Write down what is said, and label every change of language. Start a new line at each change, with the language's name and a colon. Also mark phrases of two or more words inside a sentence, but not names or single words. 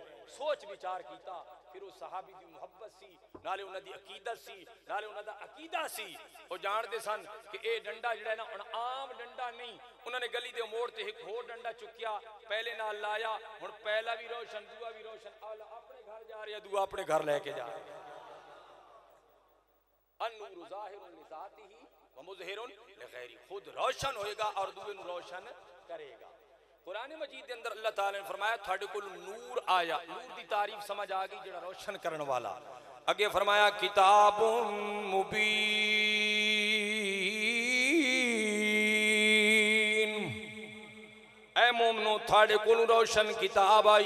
Punjabi: ਸੋਚ ਵਿਚਾਰ ਕੀਤਾ, ਫਿਰ ਉਸ ਸਹਾਬੀ ਦੀ ਮੁਹੱਬਤ ਸੀ, ਨਾਲੇ ਉਨ੍ਹਾਂ ਦੀ ਅਕੀਦਤ ਸੀ, ਨਾਲੇ ਉਨ੍ਹਾਂ ਦਾ ਅਕੀਦਾ ਸੀ। ਵੋ ਜਾਣਦੇ ਸਨ ਕਿ ਇਹ ਡੰਡਾ ਜਿਹੜਾ ਹੈ ਨਾ ਹੁਣ ਆਮ ਡੰਡਾ ਨਹੀਂ, ਉਨ੍ਹਾਂ ਨੇ ਗਲੀ ਦੇ ਮੋੜ ਤੇ ਇੱਕ ਹੋਰ ਡੰਡਾ ਚੁੱਕਿਆ, ਪਹਿਲੇ ਨਾਲ ਲਾਇਆ, ਹੁਣ ਪਹਿਲਾ ਵੀ ਰੋਸ਼ਨ ਦੂਆ ਵੀ ਰੋਸ਼ਨ, ਆਪਣੇ ਘਰ ਜਾ ਰਿਹਾ ਦੂਆ ਆਪਣੇ ਘਰ ਲੈਕੇ ਜਾ ਰਿਹਾ।
Arabic: النور ظاهر لذاته و مظهر لغيره,
Punjabi: ਖ਼ੁਦ ਰੋਸ਼ਨ ਹੋਏਗਾ ਔਰ ਦੂਏ ਨੂੰ ਰੋਸ਼ਨ ਕਰੇਗਾ। ਕੁਰਾਨ ਮਜੀਦ ਕੇ ਅੰਦਰ ਅੱਲਾਹ ਤਾਲਾ ਨੇ ਫ਼ਰਮਾਇਆ ਥਾਡੇ ਕੋਲ ਨੂਰ ਆਇਆ, ਨੂਰ ਕੀ ਤਾਰੀਫ਼ ਸਮਝ ਆ ਗਈ ਜਿਹੜਾ ਰੋਸ਼ਨ ਕਰਨੇ ਵਾਲਾ। ਅੱਗੇ ਫ਼ਰਮਾਇਆ
Arabic: كتاب مبين,
Punjabi: ਐ ਮੋਮਨੋ ਥਾਡੇ ਕੋਲ ਰੋਸ਼ਨ ਕਿਤਾਬ ਆਈ।